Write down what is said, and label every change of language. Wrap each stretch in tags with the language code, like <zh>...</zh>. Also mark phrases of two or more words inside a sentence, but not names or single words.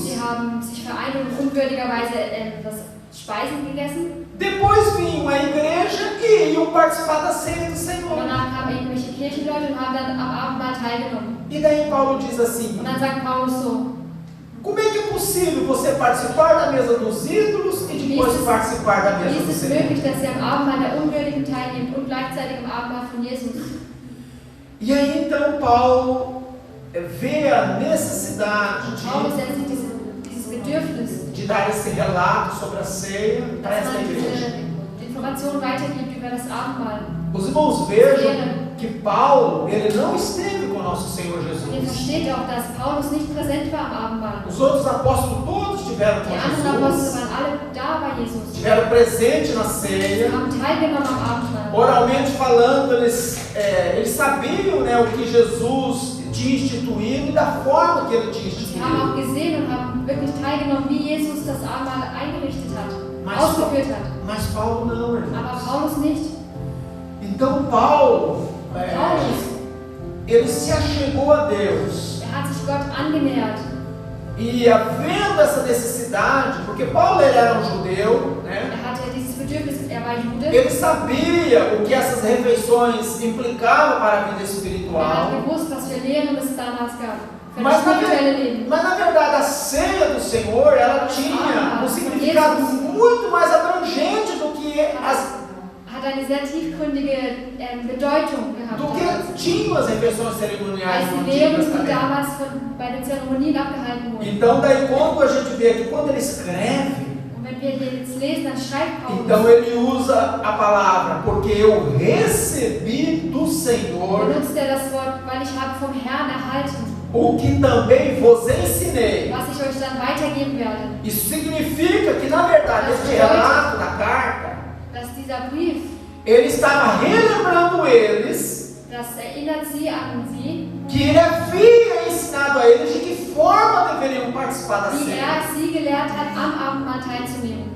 <de>Sie haben sich vereint und unwürdigerweise das Speisen gegessen.</de> <pt>Depois vinham a igreja e iam participar da ceia do</pt> <de>Und</de> <pt>Senhor.</pt> <de>danach kamen irgendwelche Kirchenleute und haben dann am Abendmahl teilgenommen.</de> <pt>E daí Paulo diz assim:</pt> <de>Und dann sagt Paulus so,</de> <pt>como é que é possível você participar da mesa dos ídolos e depois participar da</pt> <de>wie</de> <pt>mesa</pt> <de>ist</de> <pt>do</pt> <de>es</de> <pt>Senhor?</pt> <de>möglich, dass ihr am Abendmahl der Unwürdigen teilnehmt und gleichzeitig am Abendmahl von Jesus?</de> <pt>E aí então Paulo vê a necessidade</pt> <de>Paulus setzt sich dieses Bedürfnis,</de> <pt>de dar esse relato sobre a ceia para</pt> <de>dass</de> <pt>essa</pt> <de>man</de> <pt>igreja.</pt> <de>diese Informationen weitergibt über das Abendmahl.</de> <pt>Os irmãos vejam que Paulo, ele não esteve com nosso Senhor</pt> <de>Hier</de> <pt>Jesus.</pt> <de>steht auch, dass Paulus nicht präsent war am Abendmahl.</de> <pt>Os outros apóstolos todos estiveram</pt> <de>Die</de> <pt>com</pt> <de>anderen Apostel</de> <pt>Jesus,</pt> <de>waren alle da bei Jesus.</de> <pt>estiveram presentes na</pt> <de>Sie</de> <pt>ceia.</pt> <de>haben teilgenommen am Abendmahl.</de> <pt>Oralmente falando, eles sabiam, né, o que Jesus tinha instituído e da forma que ele tinha</pt> <de>Sie haben auch</de> <pt>instituído.</pt> <de>gesehen und haben wirklich teilgenommen, wie Jesus das Abendmahl eingerichtet hat,</de> <pt>Mas,</pt> <de>ausgeführt hat.</de> <pt>mas Paulo não,</pt> <de>Aber</de> <pt>irmãos.</pt> <de>Paulus nicht.</de> <pt>Então Paulo,</pt> <de>Paulus,</de> <pt>ele se achegou a Deus.</pt> <de>hat sich Gott angenähert.</de> <pt>E havendo essa necessidade, porque Paulo ele era um judeu, né?</pt> <de>Hatte dieses Bedürfnis, war Jude.</de> <pt>Ele sabia o que essas refeições implicavam para a vida</pt> <de>Hat</de> <pt>espiritual.</pt> <de>gewusst, was für Lehren es damals gab. Für</de> <pt>Mas</pt> <de>das</de> <pt>na,</pt> <de>spirituelle Leben.</de> <pt>mas na verdade a ceia do Senhor ela tinha um significado muito mais abrangente do que</pt> <de>Hat eine sehr tiefgründige Bedeutung gehabt.</de> <pt>do que tinham as refeições cerimoniais</pt> <de>Als</de> <pt>no</pt> <de>die</de> <pt>Antigo</pt> <de>Lehren, die</de> <pt>Testamento.</pt> <de>damals bei den Zeremonien abgehalten wurden.</de> <pt>Então daí quando a gente vê que quando ele escreve,</pt> <de>Und wenn wir hier jetzt lesen, dann schreibt Paulus.</de> <pt>então ele usa a palavra porque eu recebi do Senhor</pt> <de>Benutzt er das Wort, weil ich habe vom Herrn erhalten,</de> <pt>o que também vos ensinei.</pt> <de>was ich euch dann weitergeben werde.</de> <pt>Isso significa que na verdade este relato da carta,</pt> <de>Dass dieser Brief,</de> <pt>ele estava relembrando eles</pt> <de>das erinnert sie an sie,</de> <pt>que ele havia ensinado a eles de que forma deveriam participar da</pt> <de>wie</de> <pt>ceia.</pt> <de>sie gelehrt hat, am Abendmahl teilzunehmen.</de>